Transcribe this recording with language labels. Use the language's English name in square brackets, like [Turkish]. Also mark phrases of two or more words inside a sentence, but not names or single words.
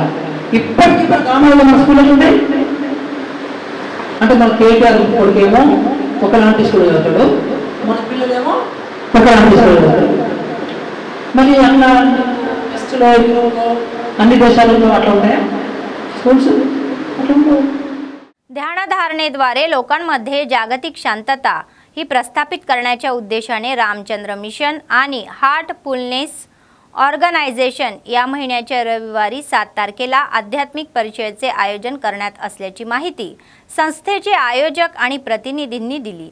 [Telugu] ఇప్పటికీ గ్రామాల్లో మన స్కూళ్ళు ఉంటాయి అంటే మన కేటీఆర్ కొడుకేమో ఒకలాంటి స్కూల్ చదువుతాడు, మన పిల్లలేమో ఒకలాంటి స్కూల్ చదువుతాడు. మరి అట్లా వెస్ట్లో అన్ని దేశాలలో అట్లా ఉంటాయా స్కూల్స్? అట్లా ఉంటాయి. [Marathi] ध्यानधारणेद्वारे लोकांमध्ये जागतिक शांतता ही प्रस्थापित करण्याच्या उद्देशाने रामचंद्र मिशन आणि हार्टफुलनेस ऑर्गनायझेशन या महिन्याच्या रविवारी 7 तारखेला आध्यात्मिक परिषदेचे आयोजन करण्यात असल्याची माहिती संस्थेचे आयोजक आणि प्रतिनिधींनी दिली.